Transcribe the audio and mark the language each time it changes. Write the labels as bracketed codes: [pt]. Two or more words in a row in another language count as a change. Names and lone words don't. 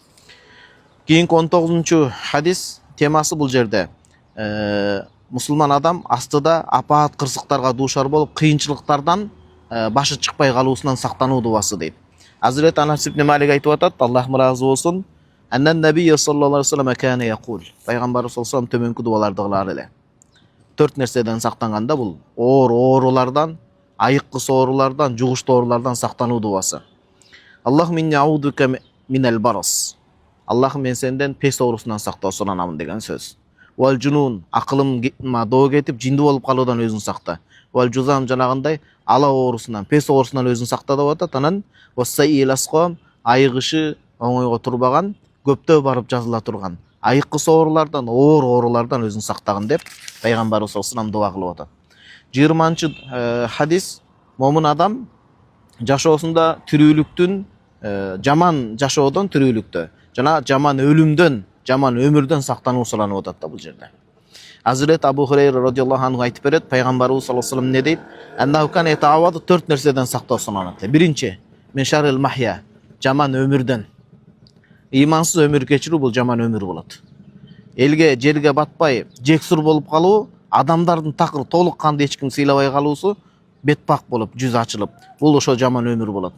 [ky] Кийинки 19 хадис темасы бул жерде мусулман адам астыда апаат кырсыктарга дуушар болуп, кыйынчылыктардан башы чыкпай калуусунан сактануу дубасы дейт. Азирет Анас ибн Малик айтып атат, Аллах разы болсун, [ar] عن النبي صلى الله عليه وسلم كان يقول. [ky] Пайгамбар [ar] صلى الله عليه وسلم [ky] төмөнкү дубаларды кылар эле. 4 нерседен сактанганда бул оорулардан, айыккыс оорулардан, жугуштуу оорулардан сактануу дубасы. [ar] اللهم إني أعوذ بك من البرص. [ky] Аллахым, мен сенден пес оорусунан сактоо суранамын деген сөз. [ar] والجنون, [ky] акылыма доо кетип, жинди болуп калуудан өзүн сакта. [ar] والجذام, [ky] жанагындай ала оорусунан, пес оорусунан өзүн сакта деп атат. Анан [ar] وسيئ الأسقام, [ky] айыгышы оңойго турбаган, көптөө барып жазыла турган, айыккыс оорулардан, оор оорулардан өзүн сактагын деп Пайгамбар [ar] صلى الله عليه وسلم [ky] дуа кылып атат. 20 хадис, момун адам жашоосунда тирүүлүктүн, жаман жашоодон тирүүлүктө, жана жаман өлүмдөн, жаман өмүрдөн сактануу суранып атат да бул жерде. Азирет Абу Хурайра [ar] رضي الله عنه [ky] айтып берет, Пайгамбарыбыз [ar] صلى الله عليه وسلم [ky] не дейт? [ar] أنه كان يتعوذ, [ky] 4 нерседен сактоо суранат. Биринчи, [ar] من شر المحيا, [ky] жаман өмүрдөн. Имансыз өмүр кечирүү бул жаман өмүр болот. Элге, жерге батпай, жексур болуп калуу, адамдардын такыр толук канды эч ким сыйлабай калуусу, бетпак болуп, жүз ачылып, бул ошо жаман өмүр болот.